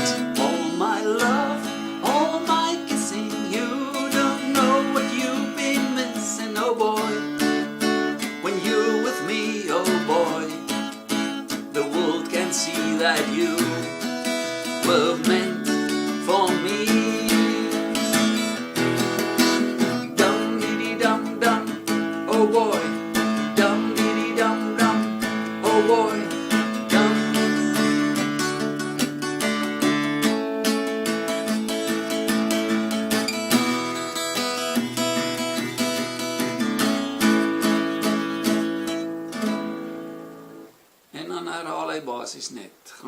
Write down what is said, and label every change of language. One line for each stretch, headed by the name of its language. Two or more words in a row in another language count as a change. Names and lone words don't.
English: All my love, all my kissing, you don't know what you've been missing, oh boy. When you're with me, oh boy, the world can see that you were meant for me. Dum dee dee dum dum, oh boy. Dum dee dee dum dum, oh boy. Dum.
Afrikaans: En dan herhaal hy basies net.